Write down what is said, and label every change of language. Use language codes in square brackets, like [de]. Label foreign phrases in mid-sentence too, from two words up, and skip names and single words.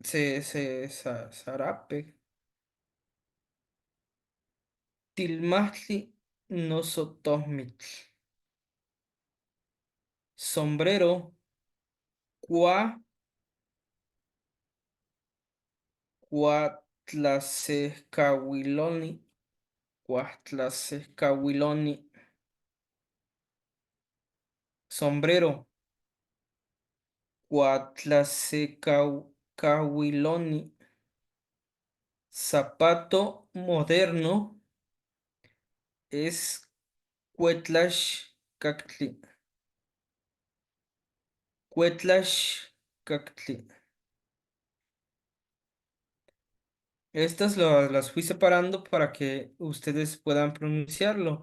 [nah] zarape, tilmahtli, nosotohmitl, sombrero, cua, cuatlasehcahuiloni, cuatlasehcahuiloni, sombrero, cuatlasehcahuiloni, [es] zapato moderno es [nah] cuetlaxcactli, cuetlaxcactli. [es] Estas las fui separando para que ustedes puedan pronunciarlo.